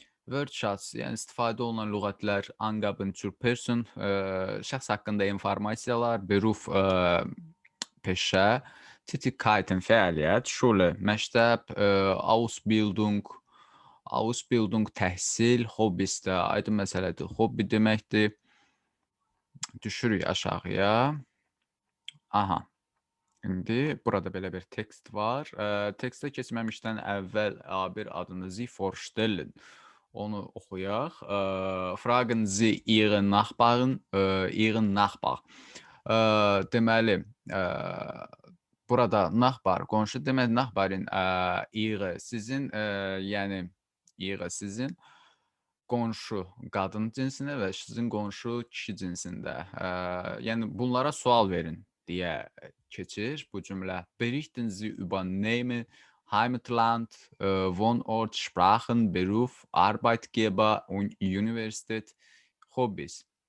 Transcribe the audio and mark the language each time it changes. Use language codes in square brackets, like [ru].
[az] Wortschatz, yəni istifadə olunan lüğətlər, [de] Angaben zur Person, [az] şəxs haqqında informasiyalar, Beruf, peşə, Tätigkeiten fəaliyyət, Schule, məktəb, Ausbildung, Ausbildung təhsil, Hobbis də aydın məsələdir, hobbi deməkdir. Düşürük aşağıya. Aha. İndi burada belə bir tekst var. Tekstə keçməmişdən əvvəl bir adını [de] Sie vorstellen. [az] Onu oxuyaq. [de] Fragen Sie Ihren Nachbarn, Ihren Nachbar. [az] Deməli, burada Nachbar, qonşu demək, Nachbarin, Ihre sizin, yəni Ihre sizin qonşu qadın cinsinə və sizin qonşu kişi cinsində. Yəni bunlara sual verin deyə keçir bu cümlə. [de] Berichten Sie über Namen, Heimatland, Wohnort, Sprachen, Beruf, Arbeitgeber und Universität, Hobbys.